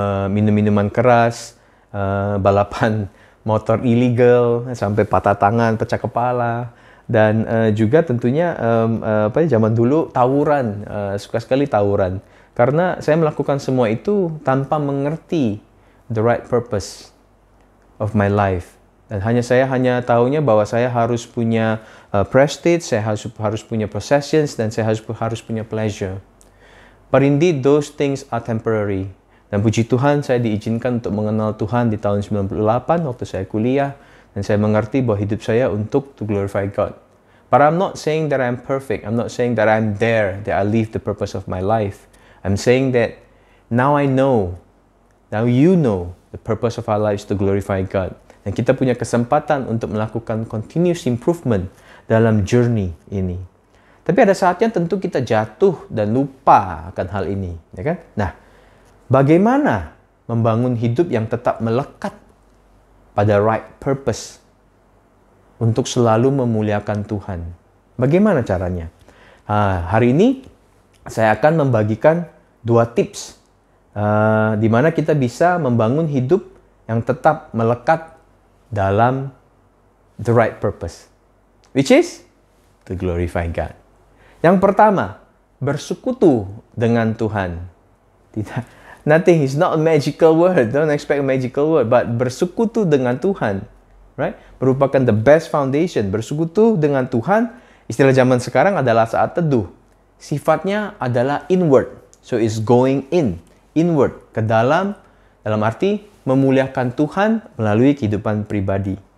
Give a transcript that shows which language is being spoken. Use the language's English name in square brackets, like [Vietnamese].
[Indonesian] minum-minuman keras, balapan motor illegal, sampai patah tangan, pecah kepala, dan juga tentunya zaman dulu tawuran, suka sekali tawuran. Karena saya melakukan semua itu tanpa mengerti [English] the right purpose of my life. [Indonesian] Dan saya hanya tahunya bahwa saya harus punya prestige, saya harus punya possessions, dan saya harus punya pleasure. [English] But indeed, those things are temporary. [Indonesian] Dan puji Tuhan, saya diizinkan untuk mengenal Tuhan di tahun 98 waktu saya kuliah. Dan saya mengerti bahwa hidup saya untuk [English] to glorify God. But I'm not saying that I'm perfect. I'm not saying that I'm there, that I live the purpose of my life. I'm saying that now I know, now you know, the purpose of our lives to glorify God. [Indonesian] Dan kita punya kesempatan untuk melakukan continuous improvement dalam journey ini. Tapi ada saatnya tentu kita jatuh dan lupa akan hal ini, ya kan? Nah, bagaimana membangun hidup yang tetap melekat pada right purpose untuk selalu memuliakan Tuhan? Bagaimana caranya? Hari ini saya akan membagikan 2 tips di mana kita bisa membangun hidup yang tetap melekat dalam [English] the right purpose, which is to glorify God. [Indonesian] Yang pertama, bersekutu dengan Tuhan. [English] Nothing is not a magical word. Don't expect a magical word. But [Indonesian] bersekutu dengan Tuhan, [English] right? [Indonesian] Merupakan [English] the best foundation. [Indonesian] Bersekutu dengan Tuhan, istilah zaman sekarang adalah saat teduh. Sifatnya adalah inward. [English] So it's going inward, [Indonesian] ke dalam arti memuliakan Tuhan melalui kehidupan pribadi.